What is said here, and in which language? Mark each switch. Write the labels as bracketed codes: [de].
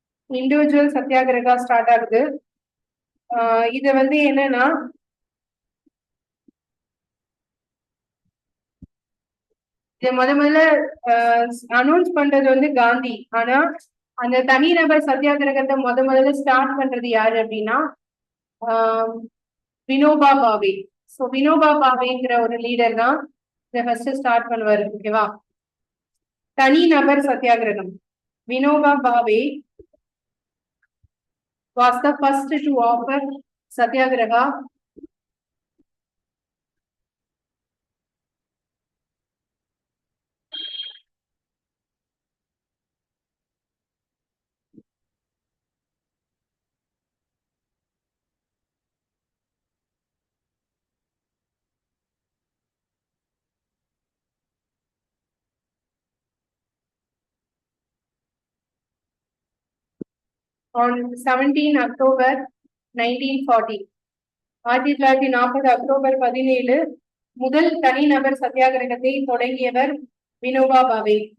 [ta] Individual satyagraha start ஆகுது. இது வந்து என்னன்னா இத முதல்ல அனௌன்ஸ் பண்றது வந்து காந்தி. ஆனா அந்த தனிநபர் சத்தியாகிரகத்தை முதல்ல ஸ்டார்ட் பண்றது யாரு அப்படின்னா வினோபா பாவே. ஸோ வினோபா பாவேங்கிற ஒரு லீடர் தான் இதை ஃபர்ஸ்ட் ஸ்டார்ட் பண்ணுவாரு. ஓகேவா? தனிநபர் சத்தியாகிரகம். [en] Vinoba Bhave was the first to offer satyagraha on 17 October 1940. [ta] 1940 October 17 முதல் தனிநபர் சத்தியாகிரகத்தை தொடங்கியவர் வினோபா பாவே.